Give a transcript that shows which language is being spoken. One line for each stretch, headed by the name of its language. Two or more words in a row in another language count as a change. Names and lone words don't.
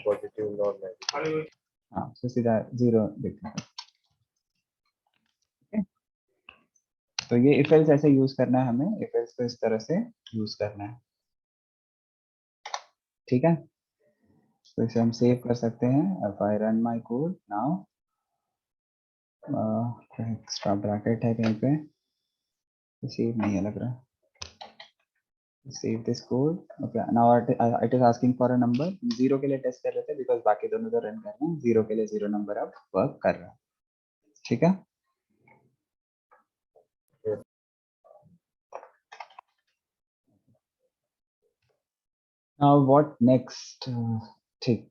English: positive non negative.
Hindi: हाँ तो सीधा जीरो लिखना है, okay? तो ये
English: if else
Hindi: ऐसे यूज करना है हमें,
English: if else
Hindi: को इस तरह से यूज करना है, ठीक है। तो इसे हम सेव कर सकते हैं,
English: if I run my code now,
Hindi: एक्स्ट्रा ब्रैकेट है कहीं पे, सेव नहीं है लग रहा,
English: save this code,
Hindi: ओके।
English: now it is asking for a number,
Hindi: जीरो के लिए टेस्ट कर लेते हैं बिकॉज बाकी दोनों तो रन कर रहे हैं, जीरो के लिए
English: zero number
Hindi: अब वर्क कर रहा है, ठीक है।
English: now what next, ठीक।